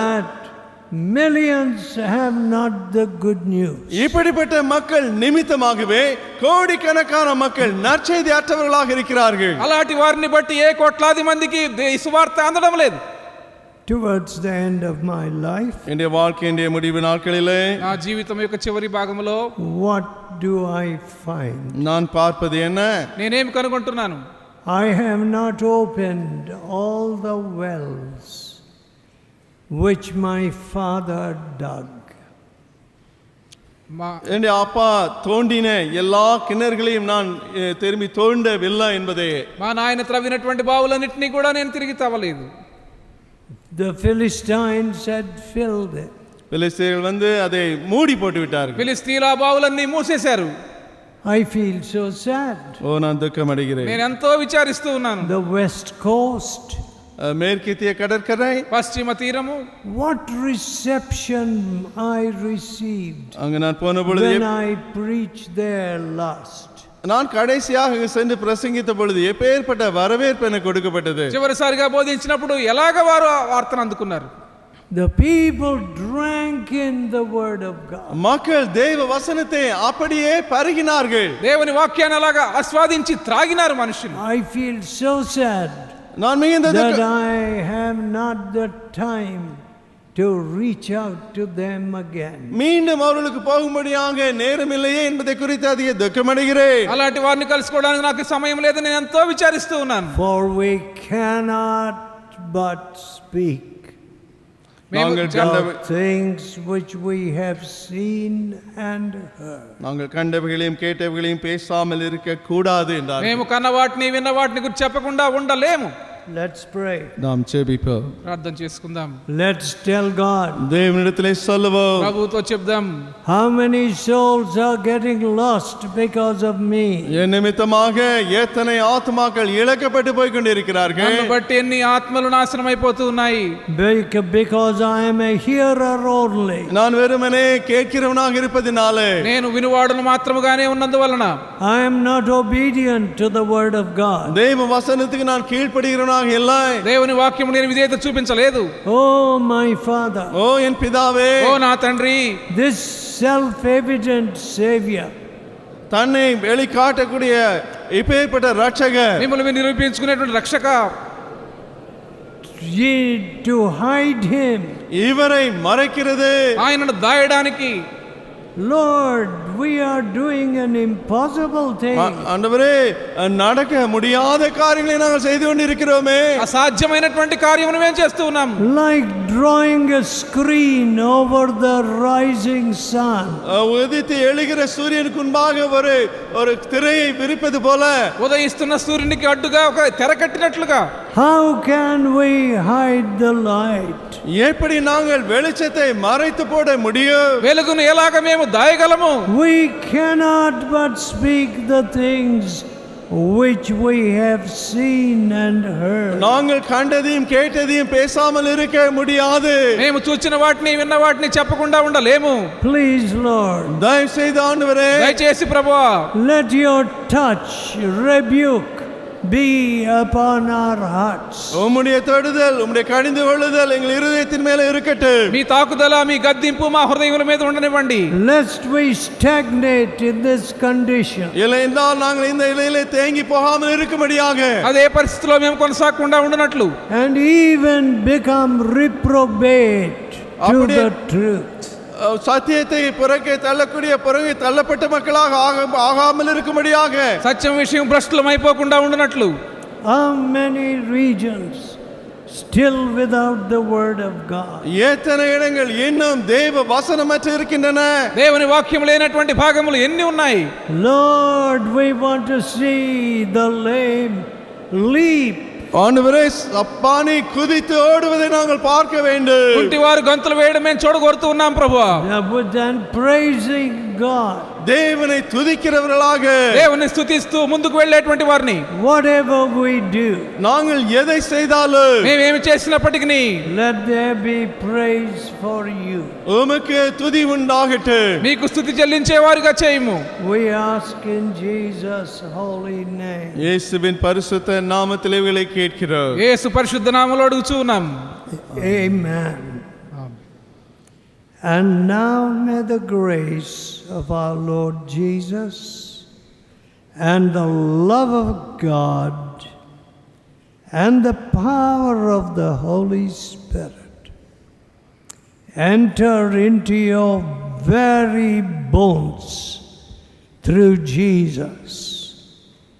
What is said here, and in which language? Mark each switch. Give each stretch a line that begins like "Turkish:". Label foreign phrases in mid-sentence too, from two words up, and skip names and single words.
English: that millions have not the good news.
Tamil: இப்படிப்பட்ட மக்கள் நிமித்தமாகவே கோடிக்கணக்கான மக்கள் நற்செய்தி அற்றவர்களாக இருக்கிறார்கள்.
Telugu: అలాంటి వారిని బట్టి ఏ కోట్లాది మందికి ఈ సువార్త అందడం లేదు.
English: Towards the end of my life,
Tamil: என்னுடைய வாழ்க்கையின் முடிவு நாட்களிலே
Telugu: నా జీవితం యొక్క చివరి భాగంలో
English: what do I find?
Tamil: நான் பார்ப்பது என்ன?
Telugu: నేనేమి కనుగొంటున్నాను?
English: I have not opened all the wells which my father dug.
Tamil: என்னுடைய அப்பா தோண்டின எல்லா கிணறுகளையும் நான் திரும்பி தோண்டவில்லை என்பதே.
Telugu: మా నాయన త్రవ్వినటువంటి బావులన్నింటినీ కూడా నేను తిరిగి తవ్వలేదు.
English: The Philistines had filled it.
Tamil: பெலிஸ்தீயர்கள் வந்து அதை மூடி போட்டு விட்டார்கள்.
Telugu: ఫిలిస్తీన్ల ఆ బావులన్నీ మూసేశారు.
English: I feel so sad.
Tamil: ஓ நான் துக்கம் அடைகிறேன்.
Telugu: నేను ఎంతో విచారిస్తూ ఉన్నాను.
English: The west coast,
Tamil: மேற்கத்திய கடற்கரை,
Telugu: పశ్చిమ తీరము,
English: what reception I received
Tamil: அங்கு நான் போன பொழுது,
English: when I preached there last.
Tamil: நான் கடைசியாக சென்று பிரசங்கித்த பொழுது எப்பேற்பட்ட வரவேற்பு எனக்கு கொடுக்கப்பட்டது.
Telugu: చివరిసారిగా బోధించినప్పుడు ఎలాగ వారు ఆ వార్తను అందుకున్నారు?
English: The people drank in the word of God.
Tamil: மக்கள் தேவ வசனத்தை அப்படியே பருகினார்கள்.
Telugu: దేవుని వాక్యాన్ని అలాగా ఆస్వాదించి త్రాగినారు మనుషులు.
English: I feel so sad
Tamil: நான் மிகுந்த
English: that I have not the time to reach out to them again.
Tamil: மீண்டும் அவர்களுக்கு போகும்படியாக நேரமில்லையே என்பதை குறித்து அதிக துக்கமடைகிறேன்.
Telugu: అలాంటి వారిని కలుసుకోవడానికి నాకు సమయం లేదని నేను ఎంతో విచారిస్తూ ఉన్నాను.
English: For we cannot but speak
Tamil: நாங்கள் கண்ட
English: of things which we have seen and heard.
Tamil: நாங்கள் கண்டவைகளையும் கேட்டவைகளையும் பேசாமல் இருக்க கூடாது என்றார்.
Telugu: మేము కన్న వాటిని విన్న వాటిని గురించి చెప్పకుండా ఉండలేము.
English: Let's pray.
Tamil: நாம் ஜெபிப்போம்.
Telugu: ప్రార్థన చేసుకుందాం.
English: Let's tell God.
Tamil: தேவனிடத்திலே சொல்லுவோம்.
Telugu: ప్రభువుతో చెప్దాం.
English: How many souls are getting lost because of me?
Tamil: என் நிமித்தமாக எத்தனை ஆத்மாக்கள் இழக்கப்பட்டு போய் கொண்டிருக்கிறார்கள்.
Telugu: నన్ను బట్టి ఎన్ని ఆత్మలు నాశనం అయిపోతూ ఉన్నాయి.
English: Because I am a hearer only.
Tamil: நான் வெறுமனே கேட்கிறவனாக இருப்பதினாலே,
Telugu: నేను వినువాడును మాత్రముగానే ఉన్నందువలన,
English: I am not obedient to the word of God.
Tamil: தேவ வசனத்துக்கு நான் கீழ்ப்படிகிறவனாக இல்லை.
Telugu: దేవుని వాక్యము నేను విధేయత చూపించలేదు.
English: Oh my Father.
Tamil: ஓ என் பிதாவே,
Telugu: ఓ నా తండ్రి,
English: This self-evident Savior
Tamil: தன்னை வெளிக்காட்டக்கூடிய இப்பேற்பட்ட ரட்சகர்,
Telugu: మిమ్మల్ని నిరూపించుకునేటువంటి రక్షక,
English: to hide him.
Tamil: இவரை மறைக்கிறது,
Telugu: ఆయనను దాయడానికి,
English: Lord, we are doing an impossible thing.
Tamil: ஆண்டவரே நடக்க முடியாத காரியங்களை நாங்கள் செய்து கொண்டிருக்கிறோமே.
Telugu: అసాధ్యమైనటువంటి కార్యమును మేము చేస్తూ ఉన్నాం.
English: Like drawing a screen over the rising sun.
Tamil: உதித்து எழுகிற சூரியனுக்கு முன்பாக ஒரு திரையை விரிப்பது போல,
Telugu: ఉదయిస్తున్న సూర్యునికి అడ్డుగా ఒక తెర కట్టినట్లుగా,
English: How can we hide the light?
Tamil: எப்படி நாங்கள் வெளிச்சத்தை மறைத்து போட முடியும்?
Telugu: వెలుగును ఎలాగ మేము దాయగలము?
English: We cannot but speak the things which we have seen and heard.
Tamil: நாங்கள் கண்டதையும் கேட்டதையும் பேசாமல் இருக்க முடியாது.
Telugu: మేము చూచిన వాటిని విన్న వాటిని చెప్పకుండా ఉండలేము.
English: Please, Lord,
Tamil: தயவு செய்து ஆண்டவரே,
Telugu: దయచేసి ప్రభువా,
English: let your touch, rebuke be upon our hearts.
Tamil: உம்முடைய தொடுதல், உம்முடைய கடிந்து கொள்ளுதல் எங்கள் இருதயத்தின் மேல இருக்கட்டும்.
Telugu: మీ తాకుదల, మీ గద్దింపు మా హృదయముల మీద ఉండనివ్వండి.
English: Lest we stagnate in this condition.
Tamil: இல்லை என்றால் நாங்கள் இந்த நிலையிலே தேங்கி போகாமல் இருக்கும்படியாக,
Telugu: అదే పరిస్థితిలో మేము కొనసాగకుండా ఉండనట్లు,
English: And even become reprobate to the truth.
Tamil: சத்தியத்தை புறக்கே தள்ளக்கூடிய புறகே தள்ளப்பட்ட மக்களாக ஆகாமல் இருக்கும்படியாக,
Telugu: సత్యం విషయం భ్రష్టులం అయిపోకుండా ఉండనట్లు.
English: How many regions still without the word of God?
Tamil: எத்தனை இடங்கள் இன்னும் தேவ வசனமற்று இருக்கின்றன.
Telugu: దేవుని వాక్యం లేనటువంటి భాగములు ఎన్ని ఉన్నాయి?
English: Lord, we want to see the lame leap.
Tamil: ஆண்டவரே, சப்பானி குதித்து ஓடுவதை நாங்கள் பார்க்க வேண்டும்.
Telugu: కుంటి వారు గంతులు వేయడం మేము చూడగోరుతూ ఉన్నాం ప్రభువా.
English: And praising God.
Tamil: தேவனை துதிக்கிறவர்களாக,
Telugu: దేవుని స్తుతిస్తూ ముందుకు వెళ్ళేటువంటి వారిని,
English: Whatever we do,
Tamil: நாங்கள் எதை செய்தாலும்
Telugu: మేమేమి చేసినప్పటికీ
English: let there be praise for you.
Tamil: உமக்கு துதி உண்டாகட்டும்.
Telugu: మీకు స్తుతి చెల్లించే వారిగా చేయము.
English: We ask in Jesus' holy name.
Tamil: இயேசுவின் பரிசுத்த நாமத்திலே இவைகளை கேட்கிறோம்.
Telugu: యేసు పరిశుద్ధ నామములో అడుగుచూ ఉన్నాం.
English: Amen. And now may the grace of our Lord Jesus and the love of God and the power of the Holy Spirit enter into your very bones through Jesus.